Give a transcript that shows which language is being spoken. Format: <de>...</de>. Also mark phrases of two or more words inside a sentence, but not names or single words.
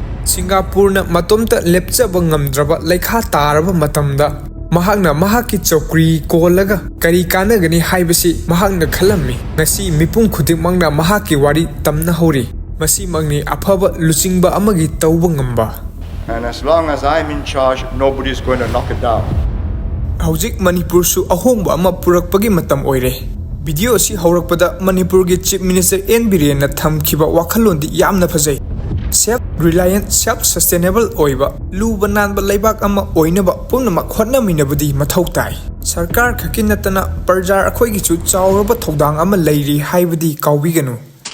<mni>Singapore matomta lepchaba ngamdraba laikha taraba matamda mahakna mahaki chokri kolaga kari kanagani haibasi mahakna khalammi ngasi mipum khudimangna mahaki wari tamna hori masi magni afaba luchingba amagi tauba ngamba.</mni> <en>And as long as I'm in charge, nobody is going to knock it down.</en> <mni>Haujik Manipursu ahongba ama purakpagi matam oire. Video si haurakpada Manipurgi Chief Minister N. Biren na thamkhiba wakhalondi yamna phajai.</mni> <en>Self-reliant, self-sustainable</en> <mni>oiba luba nanba laibak ama oinaba pumnamak hotnaminabadi mathau tai. Sarkar khaki natana parjar akhoi gi chu chawraba thodang ama leiri haibadi kaubiganu.</mni>